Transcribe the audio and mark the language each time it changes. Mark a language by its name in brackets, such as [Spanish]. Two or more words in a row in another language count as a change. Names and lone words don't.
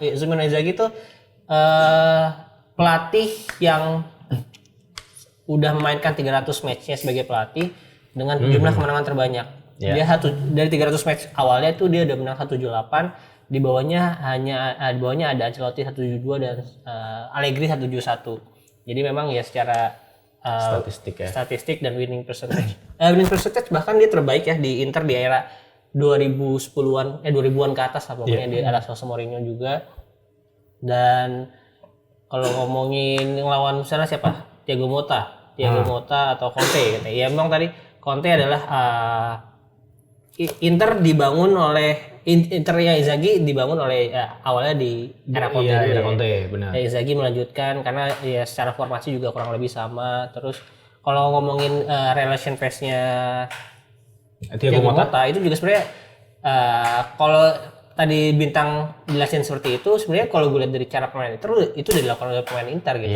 [Indonesian] Simone Inzaghi itu pelatih yang udah memainkan 300 match-nya sebagai pelatih dengan jumlah kemenangan terbanyak. Dia dari 300 match awalnya tuh dia udah menang 178, di bawahnya ada Ancelotti 172 dan Allegri 171. Jadi memang ya secara statistik dan [English] winning percentage. Winning percentage [Indonesian] bahkan dia terbaik ya di Inter di era 2010-an 2000-an ke atas lah pokoknya di era Jose Mourinho juga. Dan kalau ngomongin lawan misalnya siapa? Thiago Motta atau Conte gitu. Ya memang tadi Conte adalah Inter dibangun oleh Internya Inzaghi dibangun oleh awalnya di era Conte. Iya, era Conte, benar. Inzaghi melanjutkan karena ya secara formasi juga kurang lebih sama. Terus kalau ngomongin [English] relation phase- [Indonesian] nya Thiago Motta itu juga sebenarnya kalau tadi Bintang jelasin seperti itu, sebenarnya kalau gue lihat dari cara pemain itu udah dilakukan oleh pemain Inter gitu.